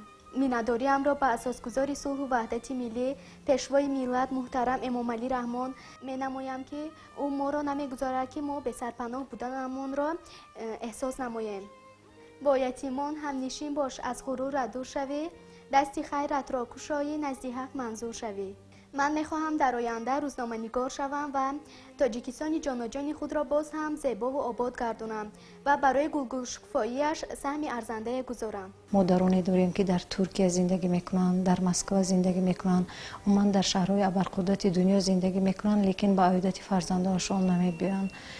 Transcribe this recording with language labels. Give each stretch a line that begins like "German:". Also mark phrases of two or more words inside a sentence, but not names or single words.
Tajik: миннатдориамро ба асосгузори сулҳу ваҳдати миллӣ пешвои миллат муҳтарам эмомалӣ раҳмон менамоям ки ӯ моро намегузорад ки мо бесарпаноҳ буданамонро эҳсос намоем. бо ятимон ҳамнишин бош аз ғурурат дур шавӣ дасти хайратро кушоӣ назди ҳақ манзур шавӣ.
Persian: من میخواهم در آینده روزنامه‌نگار شوم و تاجیکستان جاناجان خود را باز هم زیبا و آباد گردانم و برای گلگشکفاییش سهم ارزنده گذارم. مادرانی داریم که در ترکیه زندگی میکنند، در مسکو زندگی میکنند، عموما در شهرهای ابرقدرت دنیا زندگی میکنند، لیکن با عودت فرزندانشان نمیبیان.